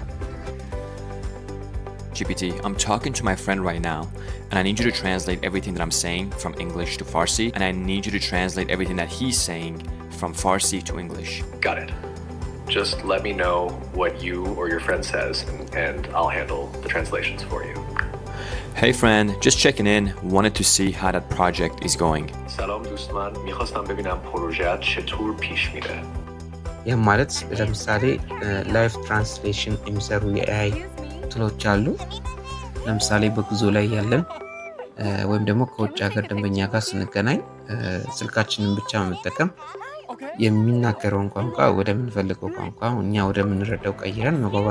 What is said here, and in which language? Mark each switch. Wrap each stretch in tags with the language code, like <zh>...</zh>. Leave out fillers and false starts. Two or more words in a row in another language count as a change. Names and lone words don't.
<en>GPT, I'm talking to my friend right now, and I need you to translate everything that I'm saying from English to Farsi, and I need you to translate everything that he's saying from Farsi to English. Got it. Just let me know what you or your friend says, and I'll handle the translations for you. Hey friend, just checking in. Wanted to see how that project is going.</en> <fa>سلام دوستان. می‌خواستم ببینم پروژه چطور پیش میره.</fa> <am>ይህ ማለት ለምሳሌ</am> <en>life translation</en> <am>የሚሰሩ የኤአይ ቱሎች አሉ። ለምሳሌ በጉዞ ላይ ያለን ወይም ደግሞ ከውጭ ሀገር ደንበኛ ጋር ስንገናኝ ስልካችንን ብቻ በመጠቀም የሚናገረውን ቋንቋ ወደምንፈልገው ቋንቋ እኛ ወደምንረዳው ቀይረን መግባባት</am>